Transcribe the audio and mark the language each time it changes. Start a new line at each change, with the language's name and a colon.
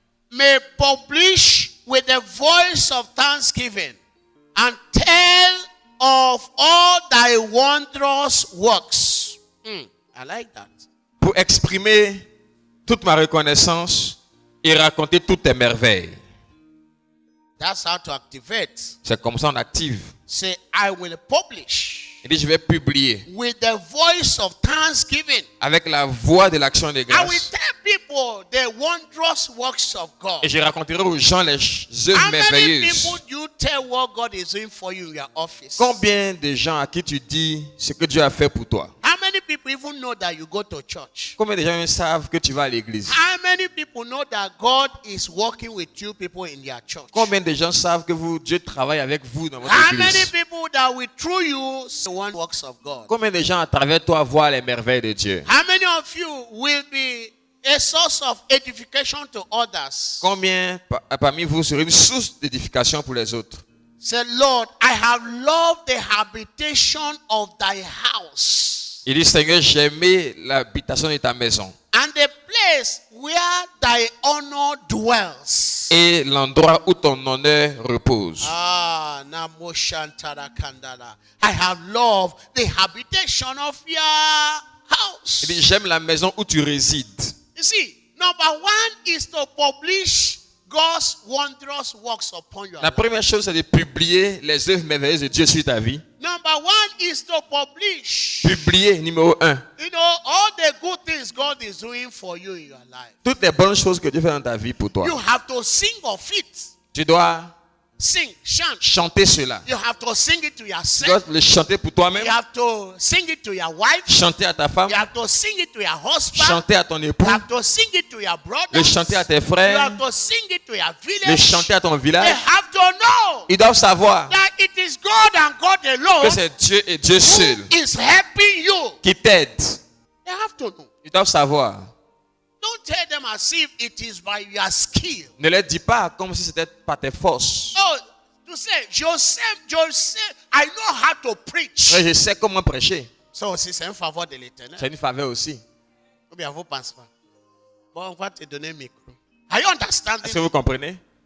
English: may publish with the voice of thanksgiving and tell of all thy wondrous works. I like that.
French: Pour exprimer toute ma reconnaissance et raconter toutes tes merveilles.
English: That's how to activate.
French: C'est comme ça on active.
English: Say, I will publish
French: Il dit, je vais publier
English: with the voice of thanksgiving.
French: avec la voix de l'action de
English: I will
French: grâce.
English: tell people the wondrous works of God.
French: Et je raconterai aux gens les œuvres
English: How many
French: merveilleuses.
English: people do you tell what God is doing for you in your office?
French: Combien de gens à qui tu dis ce que Dieu a fait pour toi?
English: How many people even know that you go to church?
French: Combien de gens savent que tu vas à l'église?
English: How many people know that God is working with you people in their church?
French: Combien de gens savent que Dieu travaille avec vous dans votre
English: How many
French: église?
English: people that will through you see the one works of God?
French: Combien de gens à travers toi voient les merveilles de Dieu?
English: How many of you will be a source of edification to others?
French: Combien parmi vous serez une source d'édification pour les autres?
English: Say, Lord, I have loved the habitation of thy house
French: Il dit, Seigneur, j'ai aimé l'habitation de ta maison
English: and the place where thy honor dwells.
French: et l'endroit où ton honneur repose. Ah, Namo Shantara Kandala.
English: I have loved the habitation of your house.
French: Il dit, j'aime la maison où tu résides.
English: You see, number one is to publish God's wondrous works upon your
French: La
English: life.
French: première chose, c'est de publier les œuvres merveilleuses de Dieu sur ta vie.
English: Number one is to publish,
French: Publier, numéro 1,
English: you know, all the good things God is doing for you in your life.
French: toutes les bonnes choses que Dieu fait dans ta vie pour toi.
English: You have to sing of it.
French: Tu dois
English: Sing, chant.
French: chanter cela.
English: You have to sing it to
French: Tu
English: yourself.
French: dois le chanter pour toi-même,
English: You have to sing it to your wife.
French: chanter à ta femme,
English: You have to sing it to your husband.
French: chanter à ton
English: You
French: époux,
English: have to sing it to your brother.
French: le chanter à tes
English: You
French: frères,
English: have to sing it to your
French: le
English: village.
French: chanter à ton
English: They
French: village.
English: have to know
French: Ils doivent savoir
English: that it is God and God
French: que
English: alone
French: c'est Dieu et Dieu seul
English: who is helping you.
French: qui t'aide.
English: They have to know.
French: Ils doivent savoir.
English: Don't tell them as if it is by your skill.
French: Ne leur dis pas comme si c'était par tes forces.
English: Oh, to say, Joseph, I know how to preach.
French: Ouais, je sais comment prêcher. So, si c'est un faveur de l'éternel, C'est une faveur aussi. ou bien vous pensez pas. Bon, on va te donner un micro.
English: Are you understanding?
French: Est-ce que vous comprenez?